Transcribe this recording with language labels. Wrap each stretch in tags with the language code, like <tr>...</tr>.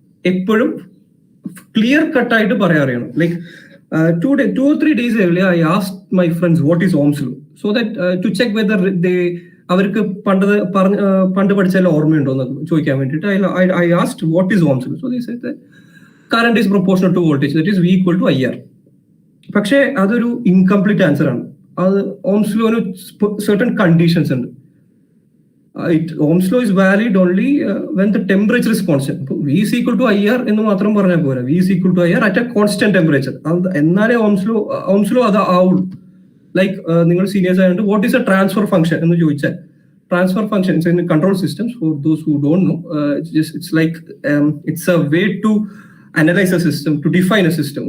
<ml>Epporum clear cut ആയിട്ട് പറയാറിയണം.</ml> <en>Like 2 or 3 days earlier, I asked my friends what is Ohm's law, so that to check whether</en> <ml>അവർക്ക് പണ്ട് പഠിച്ചാൽ ഓർമ്മയുണ്ടോ എന്ന് ചോദിക്കാൻ വേണ്ടിയിട്ട്</ml> <en>I asked what is Ohm's law. So they said that current is proportional to voltage, that is V equal to IR.</en> <ml>പക്ഷേ അതൊരു incomplete answer ആണ്. അത് ഓംസ് ലോന്</ml> <en>certain conditions</en> <ml>ഉണ്ട്.</ml> <en>Ohm's law is valid only when the temperature is constant. V is equal to IR</en> <ml>എന്ന് മാത്രം പറഞ്ഞാൽ പോരാ.</ml> <en>V is equal to IR at a constant temperature.</en> <ml>എന്നാലേ Ohm's law അത് ആവുള്ളൂ. ലൈക്ക് നിങ്ങൾ സീനിയേഴ്സ് ആയതുകൊണ്ട് what is A transfer function എന്ന് ചോദിച്ചാൽ,</ml> <en>Transfer function in control systems, for those who don't know, it's like it's a way to analyse a system, to define a system.</en>